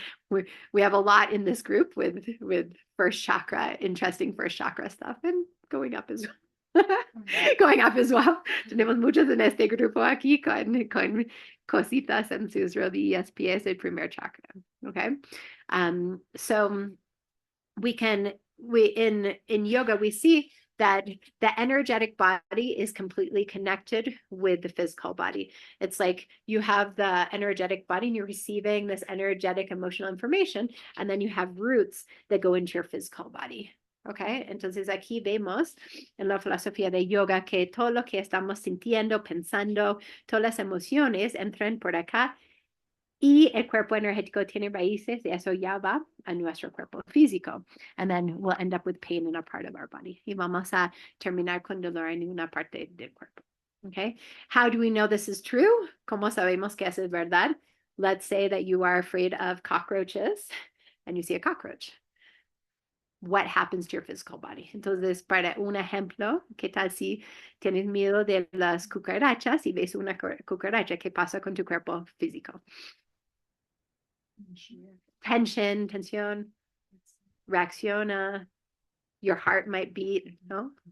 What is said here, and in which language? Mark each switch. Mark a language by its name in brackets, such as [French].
[English] We have a lot in this group with first chakra, interesting first chakra stuff, and going up as well. Going up as well. [Spanish] Tenemos muchos en este grupo aquí con cositas en sus rodillas, pies, el primer chakra. [English] Okay, so in yoga, we see that the energetic body is completely connected with the physical body. It's like you have the energetic body and you're receiving this energetic emotional information, and then you have roots that go into your physical body. [Spanish] Okay, entonces aquí vemos en la filosofía de yoga que todo lo que estamos sintiendo, pensando, todas las emociones entran por acá. Y el cuerpo energético tiene raíces, y eso ya va a nuestro cuerpo físico. [English] And then we'll end up with pain in a part of our body. [Spanish] Y vamos a terminar con dolor en una parte del cuerpo. [English] Okay? How do we know this is true? [Spanish] ¿Cómo sabemos que eso es verdad? [English] Let's say that you are afraid of cockroaches and you see a cockroach. What happens to your physical body? [Spanish] Entonces, para un ejemplo, ¿qué tal si tienes miedo de las cucarachas y ves una cucaracha? ¿Qué pasa con tu cuerpo físico? Tensión, reacciona, [English] your heart might beat, ¿no?